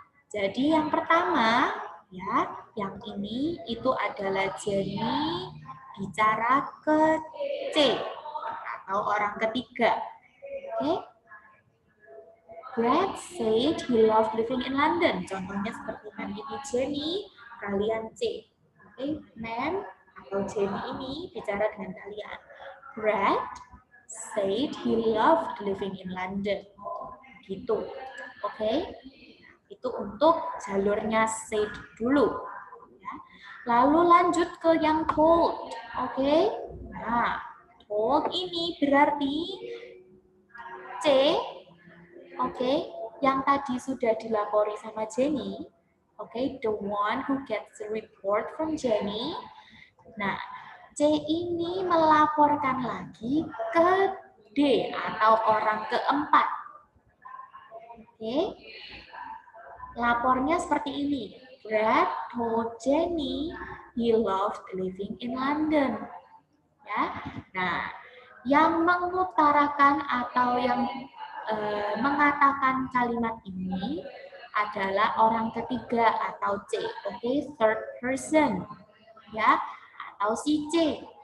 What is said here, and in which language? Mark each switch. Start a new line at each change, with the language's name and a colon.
Indonesian: Jadi yang pertama, ya, yang ini itu adalah Jenny bicara ke C atau orang ketiga. Oke.
English: Brad said he loved living in London.
Indonesian: Contohnya seperti man ini Jenny, kalian C. Oke, man atau Jenny ini bicara dengan kalian.
English: Brad said he loved living in London.
Indonesian: Gitu. Oke. Itu untuk jalurnya said dulu. Ya. Lalu lanjut ke yang told. Oke. Nah, told ini berarti C. Oke, yang tadi sudah dilapori sama Jenny,
English: Okay, the one who gets the report from Jenny.
Indonesian: Nah, C ini melaporkan lagi ke D atau orang keempat. Oke, lapornya seperti ini.
English: Brad told Jenny he loved living in London.
Indonesian: Ya, nah, yang mengutarakan atau yang mengatakan kalimat ini adalah orang ketiga atau C, oke, third person, ya, atau si C.